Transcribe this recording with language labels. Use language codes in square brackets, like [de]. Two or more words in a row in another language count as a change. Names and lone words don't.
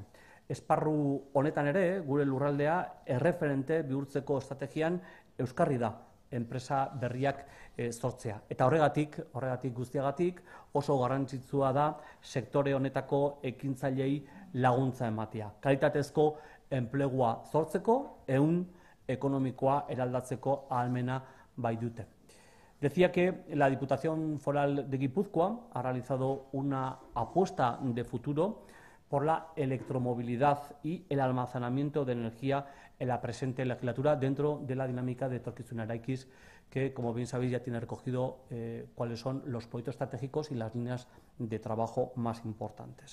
[eu] Esparru honetan ere, gure lurraldea erreferente bihurtzeko estrategian euskarri da enpresa berriak sortzea. Eta horregatik guztiagatik oso garrantzitsua da sektore honetako ekintzailei laguntza ematea. Kalitatezko enplegua sortzeko, ehun ekonomikoa eraldatzeko ahalmena bai dute. [es] Decía que la Diputación Foral de Guipúzcoa ha realizado una apuesta de futuro por la electromovilidad y el almacenamiento de energía en la presente legislatura dentro de la dinámica de Etorkizuna Eraikiz, que, como bien sabéis, ya tiene recogido cuáles son los proyectos estratégicos y las líneas de trabajo más importantes.